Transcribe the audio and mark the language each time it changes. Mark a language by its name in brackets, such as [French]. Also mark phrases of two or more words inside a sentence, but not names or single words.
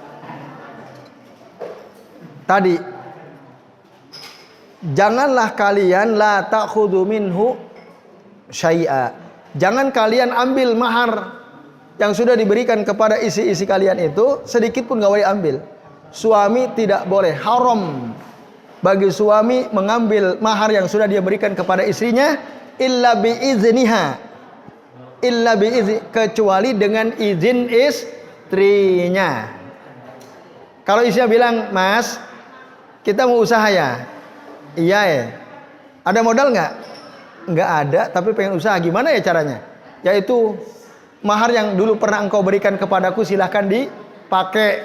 [Indonesian] Tadi janganlah kalian [Arabic] لا تأخذوا منه شيئا. [Indonesian] Jangan kalian ambil mahar yang sudah diberikan kepada isi-isi kalian itu sedikit pun gak boleh ambil. Suami tidak boleh, haram bagi suami mengambil mahar yang sudah dia berikan kepada istrinya [Arabic] إلا بإذنها. إلا بإذن, [Indonesian] kecuali dengan izin istrinya. Kalau istrinya bilang, "Mas, kita mau usaha ya?" "Iya ya." "Ada modal nggak?" "Nggak ada, tapi pengen usaha." "Gimana ya caranya?" "Yaitu mahar yang dulu pernah engkau berikan kepadaku silahkan dipakai."